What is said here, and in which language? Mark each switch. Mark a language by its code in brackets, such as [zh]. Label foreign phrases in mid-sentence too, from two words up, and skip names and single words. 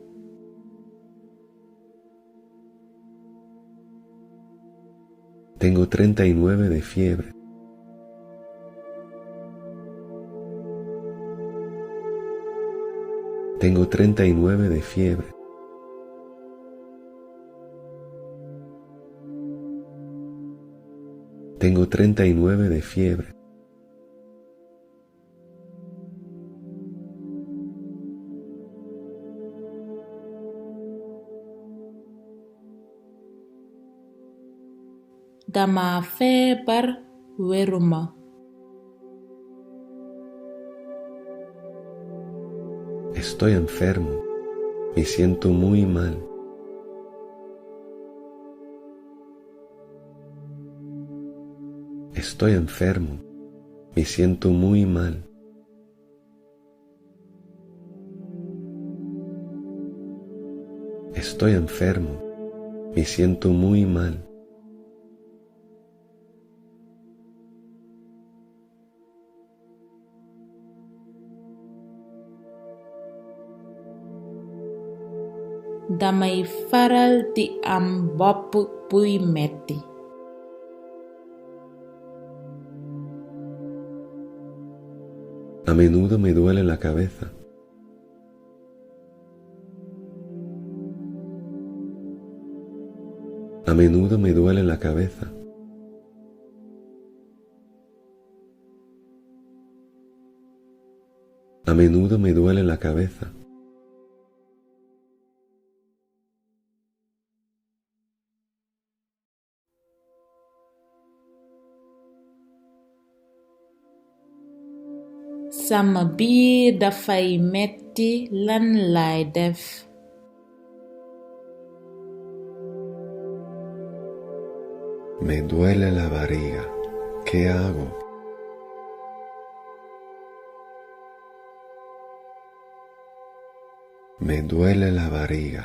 [es] Tengo 39 de fiebre. Tengo 39 de fiebre. Tengo 39 de fiebre. [wo] dama feebar wéruma. [es] Estoy enfermo. Me siento muy mal. Estoy enfermo. Me siento muy mal. Estoy enfermo. Me siento muy mal. [wo] damay faral di am bopp buy metti. [es] A menudo me duele la cabeza. A menudo me duele la cabeza. A menudo me duele la cabeza. [wo] sama biir dafay metti lan lay def. [es] Me duele la barriga. ¿Qué hago? Me duele la barriga.